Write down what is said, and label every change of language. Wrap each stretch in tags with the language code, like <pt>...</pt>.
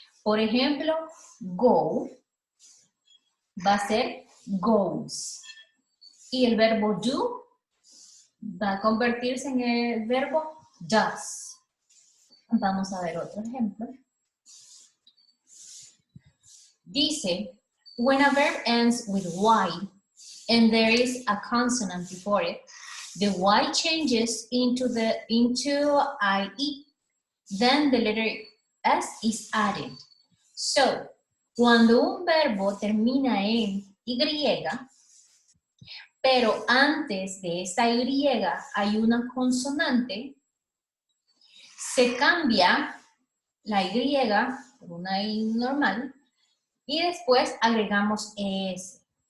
<es>Por ejemplo, go va a ser goes. Y el verbo do va a convertirse en el verbo does. Vamos a ver otro ejemplo. Dice,</es> <en>when a verb ends with Y and there is a consonant before it, the Y changes into IE. Then the letter S is added.</en> <es>So, cuando un verbo termina en Y, pero antes de esta Y hay una consonante, se cambia la Y por una I normal y después agregamos ES.</es>